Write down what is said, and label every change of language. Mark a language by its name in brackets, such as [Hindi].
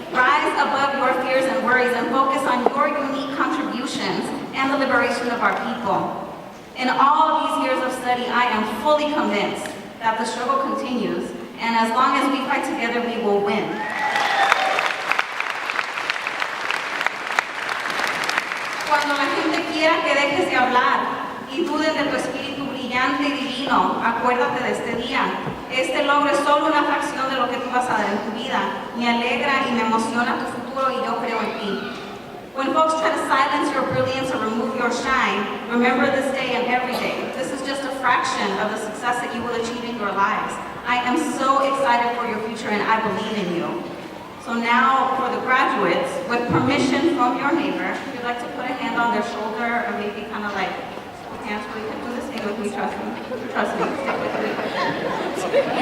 [English] Rise above your fears and worries and focus on your unique contributions and the liberation of our people. In all of these years of study, I am fully convinced that the struggle continues, and as long as we fight together, we will win. [Spanish] Cuando la gente quiera que dejes de hablar y duden de tu espíritu brillante y divino, acuérdate de este día. Este logro es solo una fracción de lo que tú vas a dar en tu vida. Me alegra y me emociona tu futuro y yo creo en ti. [English] When folks try to silence your brilliance or remove your shine, remember this day and every day. This is just a fraction of the success that you will achieve in your lives. I am so excited for your future and I believe in you. So now for the graduates, with permission from your neighbor, if you'd like to put a hand on their shoulder or maybe kind of like hands where you can do this thing with me, trust me, stick with me.